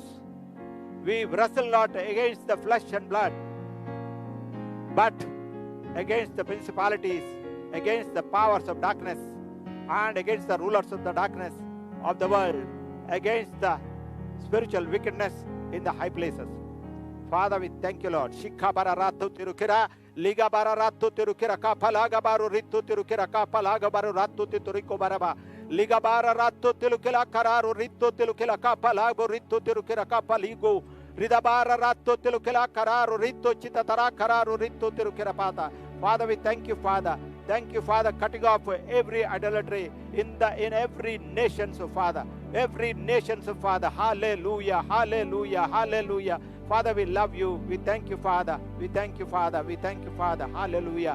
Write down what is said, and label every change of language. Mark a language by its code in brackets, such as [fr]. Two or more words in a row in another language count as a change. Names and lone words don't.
[en] We wrestle not against the flesh and blood, but against the principalities, against the powers of darkness, and against the rulers of the darkness of the world, against the spiritual wickedness in the high places. Father, we thank you, Lord. Shikha bararato tirukira, liga bararato tirukira kapalaga baru ritu tirukira kapalaga baru ratu tituriko baraba. Liga bararato tirukila kararu ritu tirukila kapalago ritu tirukira kapaligo. Ridabara rato tirukila kararu ritu chitatara kararu ritu tirukira pata. Father, we thank you, Father. Thank you, Father, cutting off every idolatry in every nation, so Father. Every nation, so Father. Hallelujah, hallelujah, hallelujah. Father, we love you. We thank you, Father. We thank you, Father. We thank you, Father. Hallelujah.